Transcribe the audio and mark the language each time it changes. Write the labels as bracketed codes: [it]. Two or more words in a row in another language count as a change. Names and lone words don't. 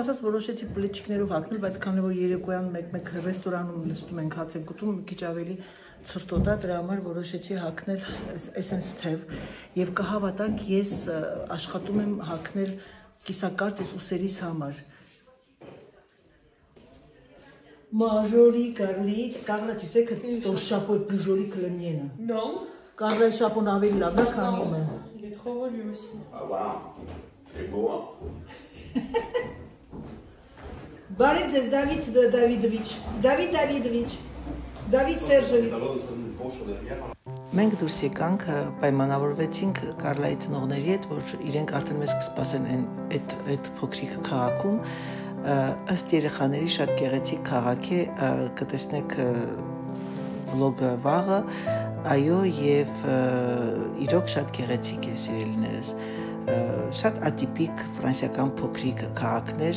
[hy] ասած որոշեցի պլեչիկներով հագնել, բայց քանի որ երեկոյան մեկ ռեստորանում նստում ենք հաց ենք ուտում, մի քիչ ավելի ցրտոտա, դրա համար որոշեցի հագնել այսպես թև եւ կհավատանք ես աշխատում եմ հագնել կիսակարճ այս ուսերիս համար։ [fr] Majoli, Carly, Carla, tu sais que ton chapeau est plus joli que le mien. Non. Carla, le chapeau n'avait là, quand même. Il est trop beau lui aussi. Ah waouh, c'est beau hein. [hy] Բարև Davidovich, David Davidovich, David Sergevich. Մենք դուրս եկանք, պայմանավորվեցինք Կարլայի ծնողների հետ, որ իրենք արդեն մեզ կսպասեն այդ փոքրիկ քաղաքում, ըստ երեխաների շատ գեղեցիկ քաղաք է, կտեսնեք վլոգը վաղը, այո, եւ իրոք շատ գեղեցիկ է, սիրելիներս, շատ ատիպիկ ֆրանսիական փոքրիկ քաղաքներ,